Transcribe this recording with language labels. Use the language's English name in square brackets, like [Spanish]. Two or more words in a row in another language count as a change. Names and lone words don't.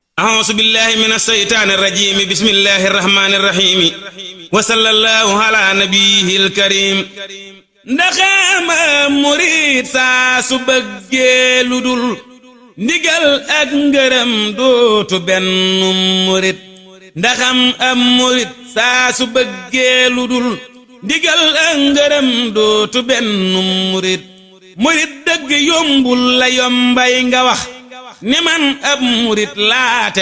[Arabic] أعوذ بالله من الشيطان الرجيم بسم الله الرحمن الرحيم وصلى الله على نبيه [Wolof] الكريم ndaxam murid saa su bëggee lu dul ndigal ak ngërëm dootu benn murid ndaxam am murid saa su bëggee lu dul ndigal ak ngërëm dootu benn murid murid dëgg yombul la yombay nga wax ni man ab murid laate